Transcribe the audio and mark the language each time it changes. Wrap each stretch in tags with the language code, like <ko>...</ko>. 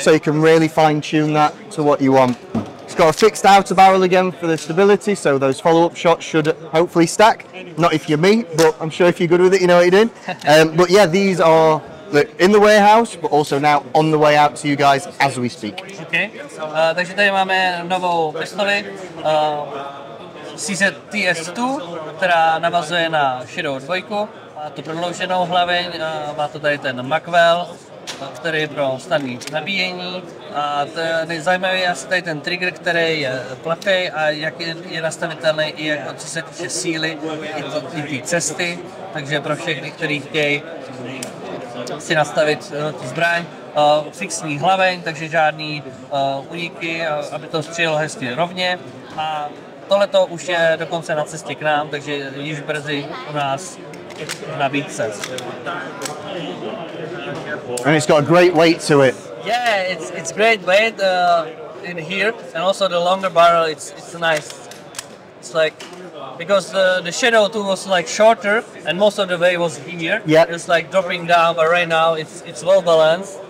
<en>So you can really fine tune that to what you want. It's got a fixed outer barrel again for the stability, so those follow-up shots should hopefully stack. Not if you're me, but I'm sure if you're good with it, you know what you're doing. But yeah, these are in the warehouse, but also now on the way out to you guys as we speak. Okay.</en> <cs>Takže tady máme novou pistoli CZ TS2, která navazuje na Shadow 2. Má tu prodlouženou hlaveň, má to tady ten magwell, který je pro snadné nabíjení. A zajímavý je asi tady ten trigger, který je plochý a jak je nastavitelný i jako co se týče síly, i té cesty. Takže pro všechny, kteří chtějí si nastavit tu zbraň, fixní hlaveň, takže žádný uniky, aby to střílelo hezky rovně. A tohleto už je dokonce na cestě k nám, takže již brzy u nás v nabídce.</cs> <en>And it's got a great weight to it. Yeah, it's great weight in here, and also the longer barrel. It's nice. It's like because the Shadow 2 was like shorter, and most of the way was here. Yeah, it's like dropping down, but right now it's well balanced.</en>